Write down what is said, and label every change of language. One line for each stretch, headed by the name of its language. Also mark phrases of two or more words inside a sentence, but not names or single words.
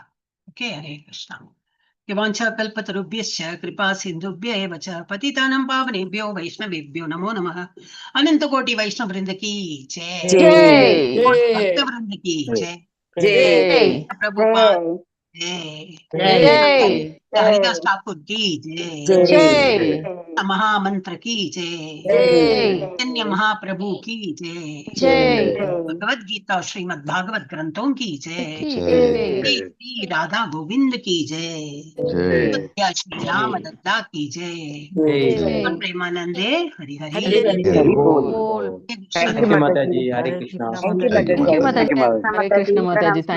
Tamil: ஓகே, ஹரே கிருஷ்ணா.
Sanskrit: यवाञ्छ कल्पतरुभ्यश्च कृपा सिन्धुभ्य एव च पतितानाम् पावनेभ्यो वैष्णवेभ्यो नमो नमः.
Hindi: अनंत कोटि वैष्णव वृंद की जय, भक्त वृंद की जय, प्रभुपाद जय, हरिदास ठाकुर की जय, महामंत्र की जय, चैतन्य महाप्रभु की जय, भगवद गीता श्रीमद् भागवत ग्रंथों की जय, श्री राधा गोविंद की जय, श्री राम दत्ता की जय, प्रेमानंदे हरि हरि बोल।
English: thank you
Hindi: माताजी, हरे कृष्णा। हरे कृष्ण माताजी।